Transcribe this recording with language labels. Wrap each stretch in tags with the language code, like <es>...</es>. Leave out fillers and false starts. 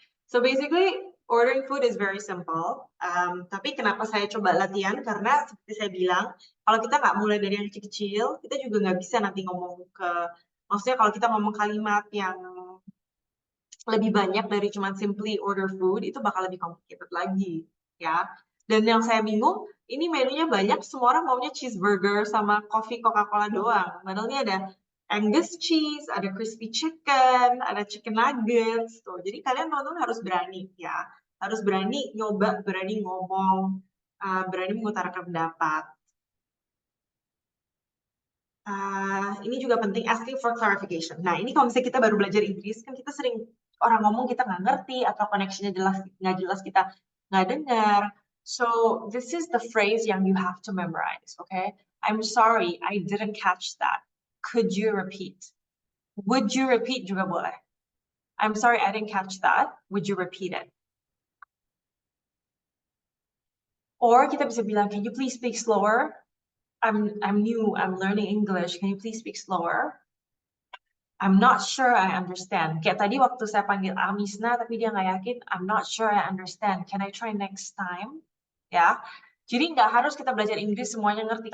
<en>So basically, ordering food is very simple.</en> <id>Tapi kenapa saya coba latihan? Karena seperti saya bilang, kalau kita nggak mulai dari yang kecil-kecil, kita juga nggak bisa nanti ngomong maksudnya kalau kita ngomong kalimat yang lebih banyak dari cuma</id> <en>simply order food,</en> <id>itu bakal lebih complicated lagi, ya. Dan yang saya bingung, ini menunya banyak, semua orang maunya cheeseburger sama coffee Coca-Cola doang. Padahal ini ada Angus cheese, ada crispy chicken, ada chicken nuggets. Tuh. Jadi kalian teman-teman harus berani, ya. Harus berani nyoba, berani ngomong, berani mengutarakan pendapat. Ini juga penting,</id> <en>asking for clarification.</en> <id>Nah, ini kalau misalnya kita baru belajar Inggris, kan kita sering orang ngomong kita nggak ngerti, atau connection-nya nggak jelas kita nggak dengar.</id> <en>So, this is the phrase</en> <id>yang</id> <en>you have to memorize, okay? I'm sorry, I didn't catch that. Could you repeat? Would you repeat</en> <id>juga boleh.</id> <en>I'm sorry, I didn't catch that. Would you repeat it? Or</en> <id>kita bisa bilang,</id> <en>can you please speak slower? I'm new, I'm learning English. Can you please speak slower? I'm not sure I understand.</en> <id>Kayak tadi waktu saya panggil Amisna, tapi dia nggak yakin.</id> <en>I'm not sure I understand. Can I try next time?</en> <id>Ya, jadi nggak harus kita belajar Inggris semuanya ngerti.</id>